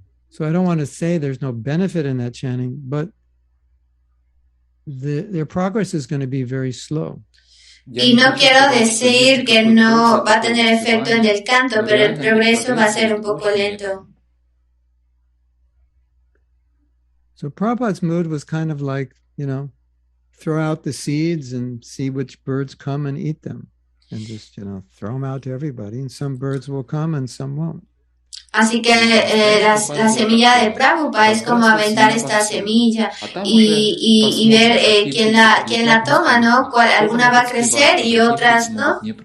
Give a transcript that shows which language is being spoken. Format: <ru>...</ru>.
<en>So I don't want to say there's no benefit in that chanting, but their progress is going to be very slow.</en> <es>Y no quiero decir que no va a tener efecto en el canto, pero el progreso va a ser un poco lento.</es> <en>So Prabhupada's mood was kind of like, throw out the seeds and see which birds come and eat them. And just, throw them out to everybody. And some birds will come and some won't.</en> <es>Así que la semilla de Prabhupada es como aventar esta semilla y ver quién la toma, ¿no? Alguna va a crecer y otras no.</es>